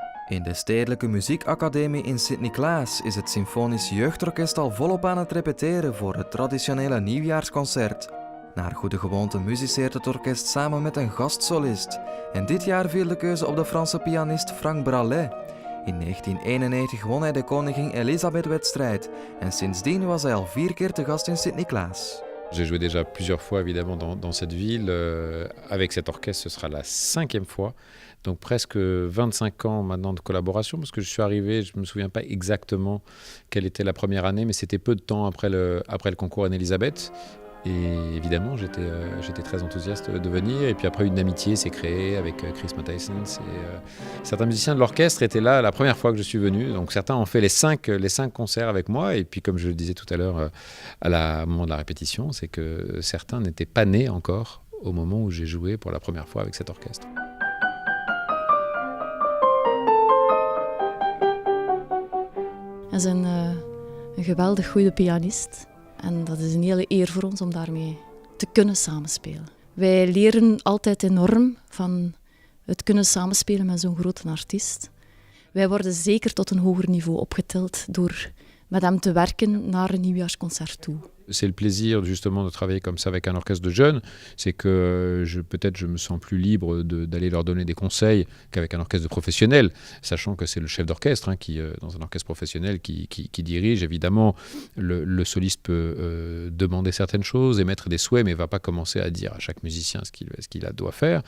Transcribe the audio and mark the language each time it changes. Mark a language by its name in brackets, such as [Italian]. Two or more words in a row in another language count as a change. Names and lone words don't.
[Dutch] In de Stedelijke Muziekacademie in Sint-Niklaas is het Symfonisch Jeugdorkest al volop aan het repeteren voor het traditionele nieuwjaarsconcert. Naar goede gewoonte musiceert het orkest samen met een gastsolist. En dit jaar viel de keuze op de Franse pianist Franck Bralet. In 1991 won hij de Koningin Elisabeth-wedstrijd en sindsdien was hij al 4 keer te gast in Sint-Niklaas. [French] J'ai joué déjà plusieurs fois évidemment dans cette ville. Avec cet orchestre, ce sera la 5e fois. Donc presque 25 ans maintenant de collaboration parce que je suis arrivé, je ne me souviens pas exactement quelle était la première année, mais c'était peu de temps après le concours Anne-Elisabeth. Et évidemment, j'étais très enthousiaste de venir. Et puis après, une amitié s'est créée avec Chris Matthijssen. Certains musiciens de l'orchestre étaient là la première fois que je suis venu. Donc certains ont fait les 5 concerts avec moi. Et puis comme je le disais tout à l'heure au moment de la répétition, c'est que certains n'étaient pas nés encore au moment où j'ai joué pour la première fois avec cet orchestre. [Dutch] Hij is een geweldig goede pianist. En dat is een hele eer voor ons om daarmee te kunnen samenspelen. Wij leren altijd enorm van het kunnen samenspelen met zo'n grote artiest. Wij worden zeker tot een hoger niveau opgetild door met hem te werken naar een nieuwjaarsconcert toe. [French] C'est le plaisir justement de travailler comme ça avec un orchestre de jeunes, c'est que peut-être je me sens plus libre d'aller leur donner des conseils qu'avec un orchestre de professionnels, sachant que c'est le chef d'orchestre qui, dans un orchestre professionnel qui dirige. Évidemment, le soliste peut demander certaines choses, émettre des souhaits, mais ne va pas commencer à dire à chaque musicien ce qu'il doit faire.